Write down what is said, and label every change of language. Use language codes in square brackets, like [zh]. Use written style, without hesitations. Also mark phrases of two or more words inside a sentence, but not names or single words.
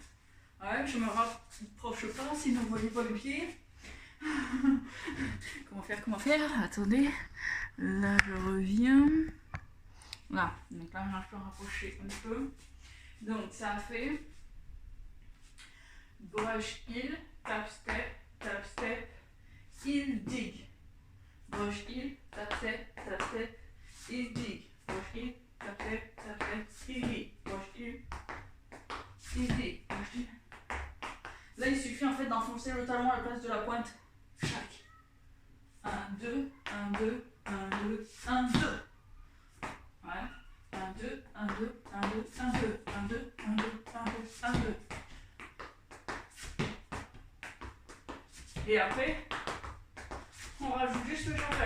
[fr] Ouais, je me rapproche pas, sinon vous voyez pas le pied. Comment faire? Attendez, là je reviens. Là, donc là je peux rapprocher un peu. Donc ça fait [en] brush heel, tap step, heel dig. Brush heel, tap step, heel dig. Brush heel, tap step, heel dig. Brush heel, dig. Brush heel. [fr] Là il suffit en fait d'enfoncer le talon à la place de la pointe. Chaque. 1, 2, 1, 2, 1, 2, 1, 2. Ouais. 1, 2, 1, 2, 1, 2, 1, 2, 1, 2, 1, 2, 1, 2, 1, 2. Et après, on rajoute juste le shuffle.